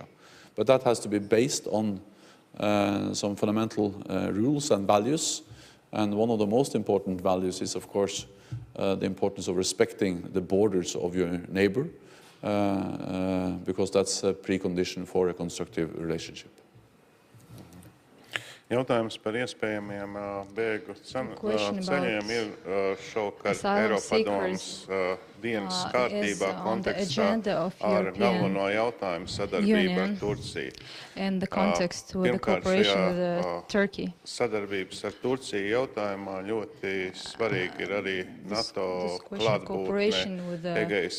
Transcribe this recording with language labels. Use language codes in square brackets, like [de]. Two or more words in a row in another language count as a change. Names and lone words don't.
[en] But that has to be based on some fundamental rules and values. And one of the most important values is, of course, the importance of respecting the borders of your neighbor, because that's a precondition for a constructive relationship. [lv] Jautājums par iespējamiem bēgļu ceļiem ir šovakar Eiropadomes dienas kārtībā kontekstā ar galveno jautājumu sadarbību ar Turciju. Pirmkārt, šajā sadarbības ar Turciju jautājumā ļoti svarīgi ir arī NATO klātbūtne Egejas